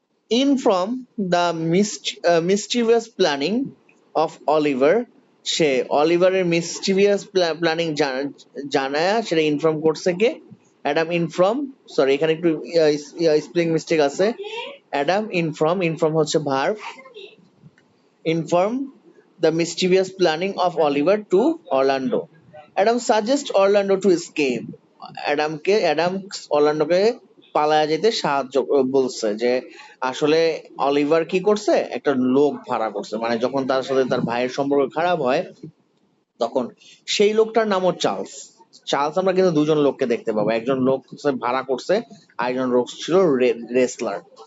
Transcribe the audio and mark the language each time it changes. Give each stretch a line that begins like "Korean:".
English: In from the mischievous planning of Oliver,
Bangla: say অলিভারের mischievous planning জানায় সেটা inform করছে কে? Adam inform, sorry এখানে একটু স্পেলিং মিস্টেক আছে।
English: Adam inform হচ্ছে verb, inform the mischievous planning of Oliver to Orlando. Adam suggests Orlando to escape.
Bangla: Adam অরল্যান্ডোকে পালায়া যেতে সাহায্য বলছে, যে আসলে অলিভার কি করছে, একটা লোক ভাড়া করছে, মানে যখন তার সাথে তার ভাইয়ের সম্পর্ক খারাপ হয় তখন সেই লোকটার নামও চার্লস। আমরা কিন্তু দুজন লোককে দেখতে পাবো, একজন লোক ভাড়া করছে, আরেকজন লোক ছিল রেসলার।